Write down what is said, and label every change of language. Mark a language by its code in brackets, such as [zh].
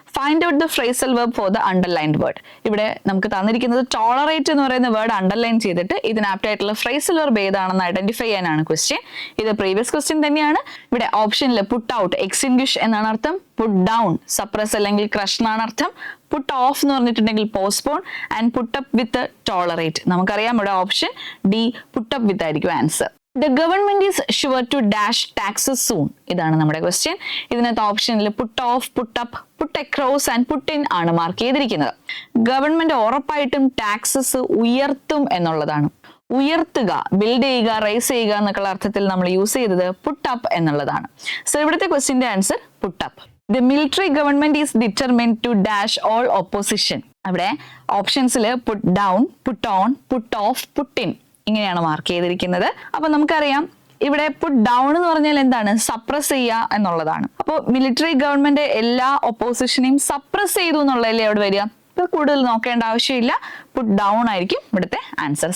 [en] Find out the phrasal verb for the underlined word. [ml] ഇവിടെ നമുക്ക് തന്നിരിക്കുന്നത് ടോളറേറ്റ് എന്ന് പറയുന്ന വേർഡ് അണ്ടർലൈൻ ചെയ്തിട്ട് ഇതിനാപ്റ്റ് ആയിട്ടുള്ള ഫ്രേസൽ വെർബ് ഏതാണെന്ന് ഐഡന്റിഫൈ ചെയ്യാനാണ് ക്വസ്റ്റ്യൻ. ഇത് പ്രീവിയസ് ക്വസ്റ്റ്യൻ തന്നെയാണ്. ഇവിടെ ഓപ്ഷനിൽ പുട്ട് ഔട്ട് എക്സ്റ്റിംഗ്വിഷ് എന്നാണ് അർത്ഥം, പുട്ട് ഡൗൺ സപ്രസ് അല്ലെങ്കിൽ ക്രഷ് എന്നാണ് അർത്ഥം, പുട്ട് ഓഫ് എന്ന് പറഞ്ഞിട്ടുണ്ടെങ്കിൽ postpone, and put up with tolerate. നമുക്കറിയാം ഇവിടെ option D put up with ആയിരിക്കും answer. [en] The government is sure to dash taxes soon. [ml] ഇതാണ് നമ്മുടെ ക്വസ്റ്റ്യൻ. ഇതിനകത്ത് ഓപ്ഷനിൽ put off, put up, puttu across and put in ആണ് മാർക്ക് ചെയ്തിരിക്കുന്നത്. ഗവൺമെന്റ് ഉറപ്പായിട്ടും ടാക്സസ് ഉയർത്തും എന്നുള്ളതാണ്. ഉയർത്തുക, ബിൽഡ് ചെയ്യുക, റൈസ് ചെയ്യുക എന്നൊക്കെയുള്ള അർത്ഥത്തിൽ നമ്മൾ യൂസ് ചെയ്തത് പുട്ട് അപ്പ് എന്നുള്ളതാണ്. സോ ഇവിടുത്തെ ക്വസ്റ്റ്യന്റെ answer put up. [en] The military government is determined to dash all opposition. [ml] അവിടെ ഓപ്ഷൻസിൽ puttu down, put on, put off, put in ഇങ്ങനെയാണ് മാർക്ക് ചെയ്തിരിക്കുന്നത്. അപ്പൊ നമുക്കറിയാം ഇവിടെ പുട്ട് ഡൗൺ എന്ന് പറഞ്ഞാൽ എന്താണ്? സപ്രസ് ചെയ്യുക എന്നുള്ളതാണ്. അപ്പോൾ മിലിറ്ററി ഗവൺമെന്റ് എല്ലാ ഒപ്പോസിഷനെയും സപ്രസ് ചെയ്തു എന്നുള്ളതല്ലേ അവിടെ വരിക. ഇപ്പൊ കൂടുതൽ നോക്കേണ്ട ആവശ്യമില്ല, പുട്ട് ഡൗൺ ആയിരിക്കും ഇവിടുത്തെ ആൻസർ.